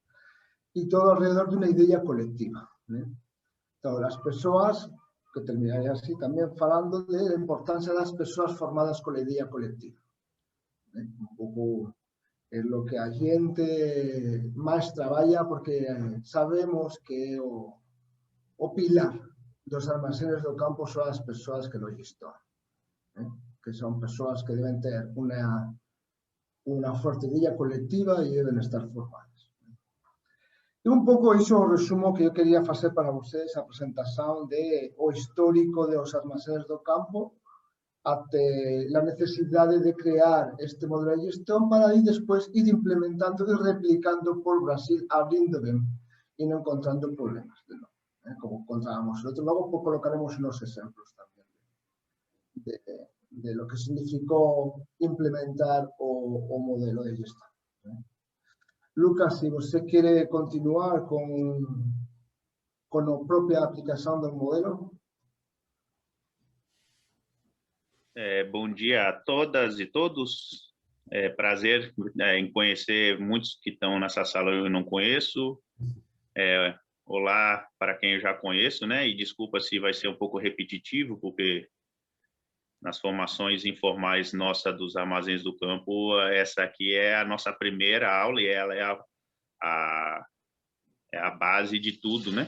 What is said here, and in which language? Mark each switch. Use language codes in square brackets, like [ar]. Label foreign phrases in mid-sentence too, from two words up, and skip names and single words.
[es] Y todo alrededor de una idea colectiva. Entonces, las personas, que terminaré así también hablando de la importancia de las personas formadas con la idea colectiva. Un poco es lo que [gl] a gente más trabaja porque sabemos que o pilar dos almacenes do campo son as persoas que lo gestionan, que son persoas que deben ter unha forte idea colectiva e deben estar formadas. E un pouco iso o resumo que eu quería facer para vocês, a presentación de o histórico dos almacenes do campo até a necesidade de crear este modelo de gestión para ir despois ir implementando e replicando por Brasil, abrindo ben e non encontrando problemas de novo. Como encontrábamos. [es] Luego colocaremos unos ejemplos también de lo que significó implementar o modelo de gestión. Lucas, si usted quiere continuar con la propia aplicación del modelo. [pt] Bom dia a todas e todos. Prazer em conhecer muitos que estão nessa sala eu não conheço. Olá para quem eu já conheço, né? E desculpa se vai ser um pouco repetitivo, porque nas formações informais nossa dos armazéns do campo, essa aqui é a nossa primeira aula e ela é a base de tudo, né?